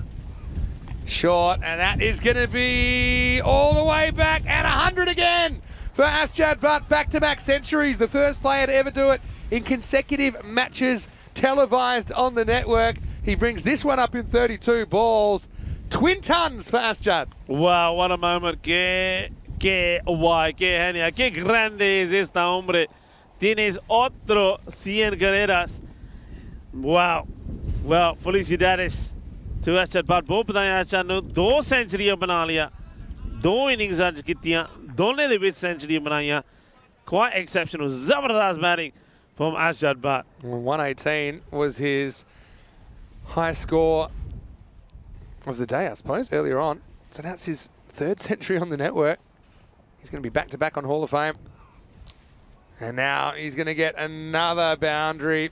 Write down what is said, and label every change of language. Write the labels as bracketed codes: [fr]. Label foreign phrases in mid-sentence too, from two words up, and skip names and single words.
[en] Short, and that is going to be all the way back at 100 again for Asjad Butt. Back-to-back centuries, the first player to ever do it in consecutive matches televised on the network. He brings this one up in 32 balls. Twin tons for Asjad. Wow, what a moment. [es] Qué guay, qué genial. Qué grande es esta, hombre. Tienes otro 100 carreras. Wow. [en] Well, felicidades to Ashad Bhatt. [hi] बहुत बताया Ashad ने 2 सेंचुरियां बना लिया, 2 इनिंग्स [pa] ਆਜ ਕੀਤੀਆਂ, ਦੋਨੋਂ ਦੇ ਵਿਚ ਸੈਂਚਰੀ ਬਣਾਈਆਂ. [en] Quite exceptional, zabardast batting from Ashad Bhatt. 118 was his high score of the day, I suppose, earlier on. So that's his 3rd century on the network. He's going to be back-to-back on Hall of Fame. And now he's going to get another boundary.